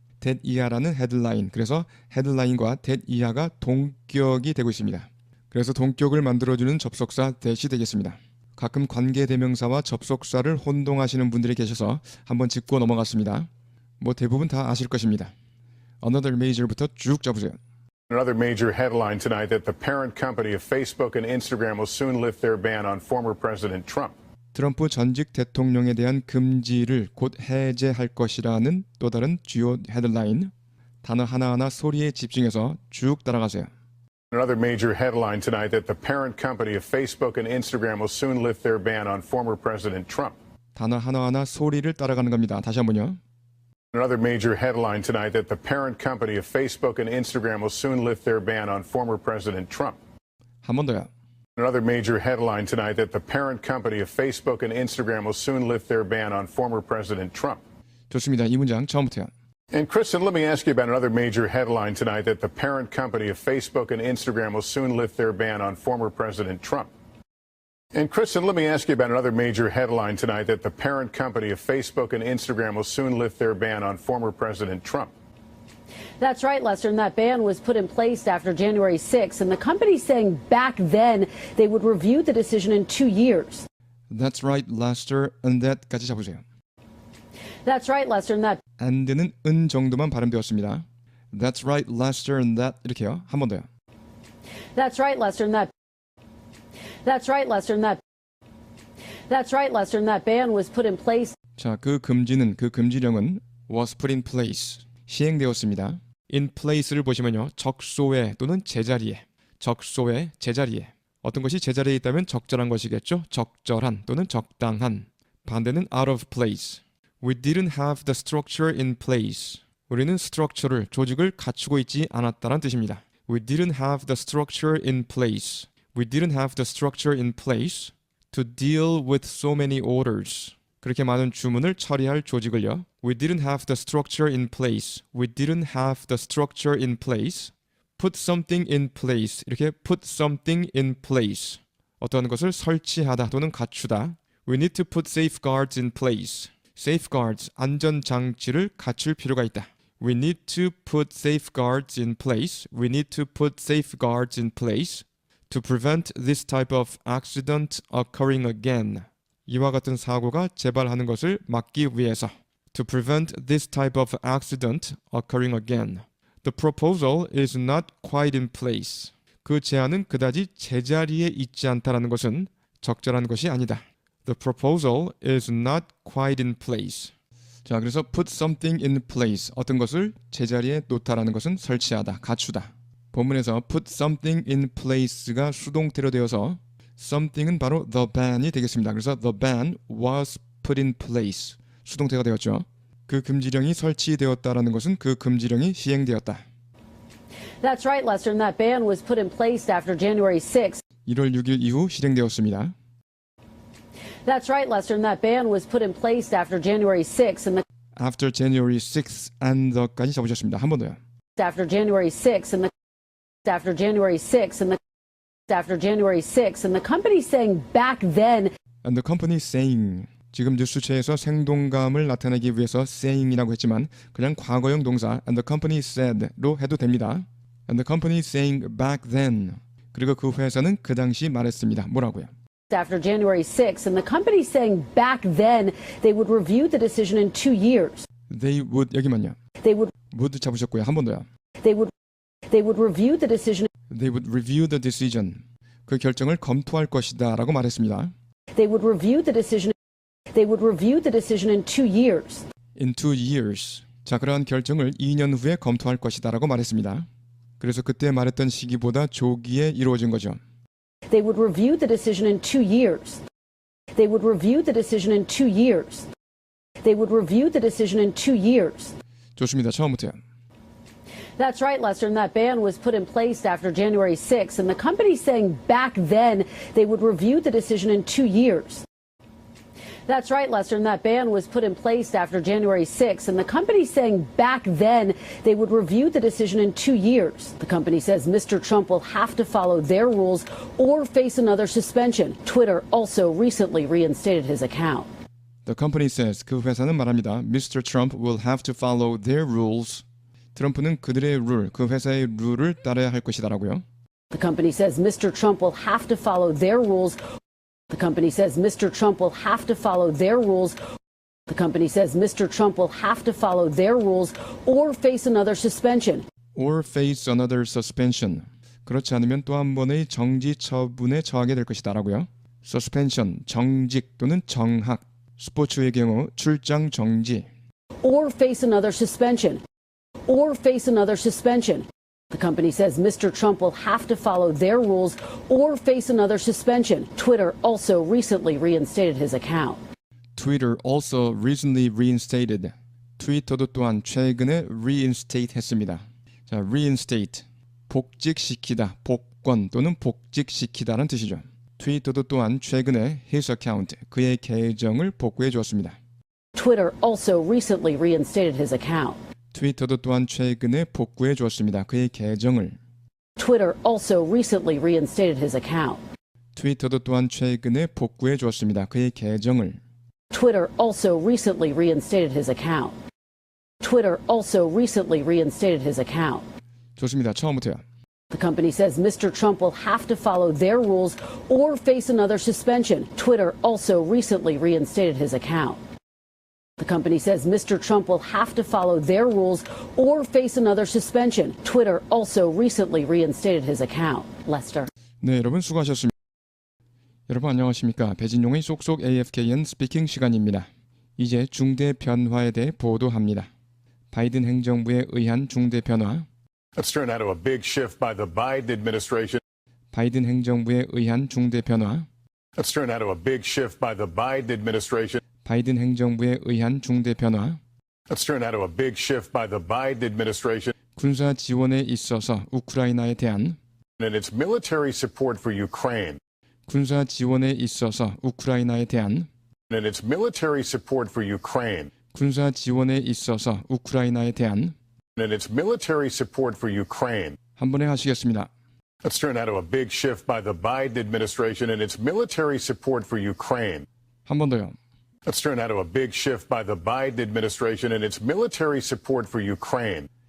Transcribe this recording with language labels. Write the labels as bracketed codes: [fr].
[ko] that 이하라는 헤드라인. 그래서 헤드라인과 that 이하가 동격이 되고 있습니다. 그래서 동격을 만들어주는 접속사 that이 되겠습니다. 가끔 관계대명사와 접속사를 혼동하시는 분들이 계셔서 한번 짚고 넘어갔습니다. 뭐 대부분 다 아실 것입니다. [en] Another Major [ko] 부터 쭉 잡으세요. [en] Another major headline tonight that the parent company of Facebook and Instagram will soon lift their ban on former President Trump. [ko] 트럼프 전직 대통령에 대한 금지를 곧 해제할 것이라는 또 다른 주요 헤드라인. 단어 하나하나 소리에 집중해서 쭉 따라가세요. [en] Another major headline tonight that the parent company of Facebook and Instagram will soon lift their ban on former President Trump. [ko] 단어 하나하나 소리를 따라가는 겁니다. 다시 한번요. [en] Another major headline tonight that the parent company of Facebook and Instagram will soon lift their ban on former President Trump. [ko] 한 번 더요. [en] Another major headline tonight that the parent company of Facebook and Instagram will soon lift their ban on former President Trump. [ko] 좋습니다. 이 문장 처음부터요. [en] And Kristen, let me ask you about another major headline tonight that the parent company of Facebook and Instagram will soon lift their ban on former President Trump. And Kristen, let me ask you about another major headline tonight that the parent company of Facebook and Instagram will soon lift their ban on former President Trump. That's right, Lester, and that ban was put in place after January 6th, and the company saying back then they would review the decision in 2 years. That's right, Lester, and that [ko] 까지 잡으세요. [en] That's right, Lester, and that. [ko] and는 은 정도만 발음되었습니다. [en] That's right, Lester, and that [ko] 이렇게요. 한 번 더요. [en] That's right, Lester, and that. That's right, Lester, and that. That's right, Lester, and that ban was put in place. [ko] 자, 그 금지령은 [en] was put in place. [ko] 시행되었습니다. in place를 보시면요. 적소에 또는 제자리에. 적소에, 제자리에. 어떤 것이 제자리에 있다면 적절한 것이겠죠. 적절한 또는 적당한. [en] 반대는 out of place. We didn't have the structure in place. [ko] 우리는 structure를, 조직을 갖추고 있지 않았다는 뜻입니다. [en] We didn't have the structure in place. We didn't have the structure in place to deal with so many orders. [ko] 그렇게 많은 주문을 처리할 조직을요. [en] We didn't have the structure in place. We didn't have the structure in place. Put something in place. [ko] 이렇게 [en] put something in place. [ko] 어떠한 것을 설치하다 또는 갖추다. [en] We need to put safeguards in place. [ko] Safeguards, 안전장치를 갖출 필요가 있다. [en] We need to put safeguards in place. We need to put safeguards in place to prevent this type of accident occurring again. [ko] 이와 같은 사고가 재발하는 것을 막기 위해서. [en] To prevent this type of accident occurring again. The proposal is not quite in place. [ko] 그 제안은 그다지 제자리에 있지 않다라는 것은 적절한 것이 아니다. [en] The proposal is not quite in place. [ko] 자, 그래서 [en] put something in place. [ko] 어떤 것을 제자리에 놓다라는 것은 설치하다, 갖추다. 본문에서 put something in place가 수동태로 되어서 something은 바로 the ban이 되겠습니다. 그래서 [en] the ban was put in place. [ko] 수동태가 되었죠. 그 금지령이 설치되었다라는 것은 그 금지령이 시행되었다. [en] That's right, Lester, and that ban was put in place after January 6th. [ko] 1월 6일 이후 실행되었습니다. [en] That's right, Lester, and that ban was put in place after January 6th, and the. After January 6th and the [ko] 까지 잡으셨습니다. 한 번 더요. [en] After January 6th, and the. After January 6th, and the. After January 6th, and the company saying back then. And the company saying. [ko] 지금 뉴스체에서 생동감을 나타내기 위해서 saying이라고 했지만 그냥 과거형 동사 [en] and the company said [ko] 로 해도 됩니다. [en] And the company saying back then. [ko] 그리고 그 회사는 그 당시 말했습니다. 뭐라고요? [en] After January 6th, and the company saying back then they would review the decision in 2 years. They would [ko] 여기만요. [en] They would [ko] 잡으셨고요. 한 번 더요. [en] They would review the decision. They would review the decision. [ko] 그 결정을 검토할 것이다라고 말했습니다. [en] They would review the decision. They would review the decision in 2 years. In 2 years. [ko] 자, 그러한 결정을 2년 후에 검토할 것이다라고 말했습니다. 그래서 그때 말했던 시기보다 조기에 이루어진 거죠. [en] They would review the decision in 2 years. They would review the decision in 2 years. they would review the decision in 2 years. [ko] 좋습니다. 처음부터요. [en] That's right, Lester, and that ban was put in place after January 6th, and the company saying back then they would review the decision in 2 years. That's right, Lester, and that ban was put in place after January 6th, and the company saying back then they would review the decision in 2 years. The company says Mr. Trump will have to follow their rules or face another suspension. Twitter also recently reinstated his account. The company says [ko] 그 회사는 말합니다. [en] Mr. Trump will have to follow their rules. [ko] 트럼프는 그들의 룰, 그 회사의 룰을 따라야 할 것이다라고요. [en] The company says Mr. Trump will have to follow their rules. The company says Mr. Trump will have to follow their rules. The company says Mr. Trump will have to follow their rules or face another suspension. Or face another suspension. [ko] 그렇지 않으면 또 한 번의 정지 처분에 처하게 될 것이다라고요. Suspension, 정직 또는 정학. 스포츠의 경우 출장 정지. [en] Or face another suspension. Or face another suspension. The company says Mr. Trump will have to follow their rules or face another suspension. Twitter also recently reinstated his account. Twitter also recently reinstated. [ko] 트위터도 또한 최근에 reinstate 했습니다. 자, reinstate. 복직시키다, 복권 또는 복직시키다라는 뜻이죠. 트위터도 또한 최근에 [en] his account, [ko] 그의 계정을 복구해 주었습니다. [en] Twitter also recently reinstated his account. [ko] 트위터도 또한 최근에 복구해 주었습니다. 그의 계정을. [en] Twitter also recently reinstated his account. [ko] 트위터도 또한 최근에 복구해 주었습니다. 그의 계정을. [en] Twitter also recently reinstated his account. Twitter also recently reinstated his account. [ko] 좋습니다. 처음부터요. [en] The company says Mr. Trump will have to follow their rules or face another suspension. Twitter also recently reinstated his account. The company says Mr. Trump will have to follow their rules or face another suspension. Twitter also recently reinstated his account. Lester. [ko] 네, 여러분 수고하셨습니다. 여러분 안녕하십니까? 배진용의 쏙쏙 AFKN 스피킹 시간입니다. 이제 중대 변화에 대해 보도합니다. 바이든 행정부에 의한 중대 변화. [en] Let's turn now to a big shift by the Biden administration. [ko] 바이든 행정부에 의한 중대 변화. [en] Let's turn now to a big shift by the Biden administration. [ko] 바이든 행정부에 의한 중대 변화. [en] Let's turn now to a big shift by the Biden administration [ko] 군사 지원에 있어서 우크라이나에 대한 [en] and its military support for Ukraine. [ko] 군사 지원에 있어서 우크라이나에 대한 [en] And its military support for Ukraine. [ko] 군사 지원에 있어서 우크라이나에 대한 [en] And its military support for Ukraine. [ko] 한 번에 하시겠습니다. [en] Let's turn now to a big shift by the Biden administration and its military support for Ukraine. [ko] 한 번 더요. [en] Let's turn now to a big shift by the Biden administration and its military support for Ukraine.